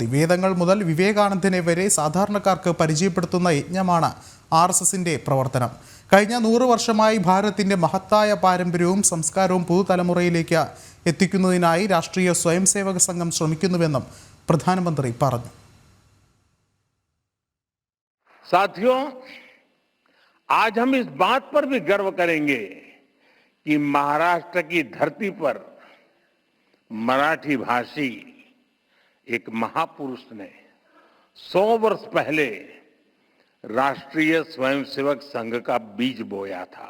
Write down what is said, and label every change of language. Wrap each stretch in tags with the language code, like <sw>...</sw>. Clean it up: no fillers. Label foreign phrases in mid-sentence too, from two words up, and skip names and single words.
<ml>വേദങ്ങൾ മുതൽ വിവേകാനന്ദനെ വരെ സാധാരണക്കാർക്ക് പരിചയപ്പെടുത്തുന്ന യജ്ഞമാണ് RSSന്റെ പ്രവർത്തനം. കഴിഞ്ഞ 100 വർഷമായി ഭാരതത്തിന്റെ മഹത്തായ പാരമ്പര്യവും സംസ്കാരവും പുതുതലമുറയിലേക്ക് എത്തിക്കുന്നതിനായി രാഷ്ട്രീയ സ്വയംസേവക സംഘം ശ്രമിക്കുന്നുവെന്നും പ്രധാനമന്ത്രി പറഞ്ഞു.</ml> <hi>साथियों, आज हम इस बात पर भी गर्व करेंगे कि महाराष्ट्र की धरती पर मराठी भाषी एक महापुरुष ने 100 वर्ष पहले राष्ट्रीय स्वयंसेवक संघ का बीज बोया था.</hi>